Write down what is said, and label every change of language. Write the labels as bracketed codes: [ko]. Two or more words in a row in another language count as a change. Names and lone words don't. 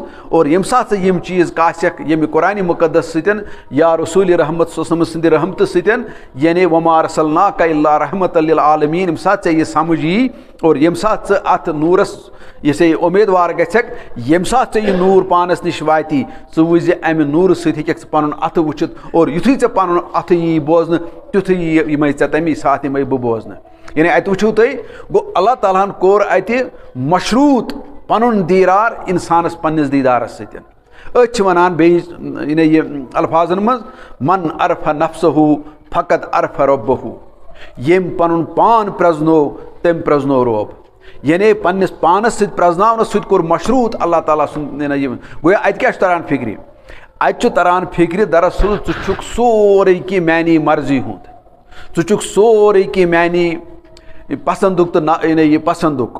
[ks] اور ییٚمہِ ساتہٕ ژٕ یِم چیٖز کاسٮ۪کھ ییٚمہِ قرآنہِ مُقدس سۭتۍ یا رسول رحمت سٕنٛدِ رحمتہٕ سۭتۍ, یعنی [ar] وما ارسلناک الا رحمت للعالمین, [ks] ییٚمہِ ساتہٕ ژےٚ یہِ سمجھ یی, اور ییٚمہِ ساتہٕ ژٕ اتھ نوٗرس یہِ سا یہِ اُمیدوار گژھکھ, ییٚمہِ ساتہٕ ژےٚ یہِ نوٗر پانس نِش واتی, ژٕ وٕچھ امہِ نوٗرٕ سۭتۍ ہیٚککھ ژٕ پنُن اَتھٕ وٕچھِتھ, اور یُتھُے ژےٚ پنُن اَتھٕ یی بوزنہٕ, تیُتھُے یِمے ژےٚ تمی ساتہٕ یِمے بہٕ بوزنہٕ. یعنی اتہِ وٕچھِو تُہۍ, گوٚو اللہ تعالیٰ ہن کوٚر اتہِ مشروٗط پنُن دیٖدار انسانس پننِس دیٖدارس سۭتۍ. أسۍ چھِ ونان بیٚیہِ یعنی یہِ الفاظن منٛز, [ar] من عرف نفسہُ فقط عرف رۄبہُ, [ks] ییٚمۍ پنُن پان پرٛزنوو تٔمۍ پرٛزنوو رۄب. یعنی پننِس پانس سۭتۍ پرٛزناونس سۭتۍ کوٚر مشروٗط اللہ تعالیٰ سُنٛد یہِ. گویا اتہِ کیٛاہ چھُ تران فِکرِ, اتہِ چھُ تران فِکرِ دراصل ژٕ چھُکھ سورُے کینٛہہ میانی مرضی ہُنٛد, ژٕ چھُکھ سورُے کینٛہہ میانی پسنٛدُک تہٕ یعنی یہِ پسنٛدُک.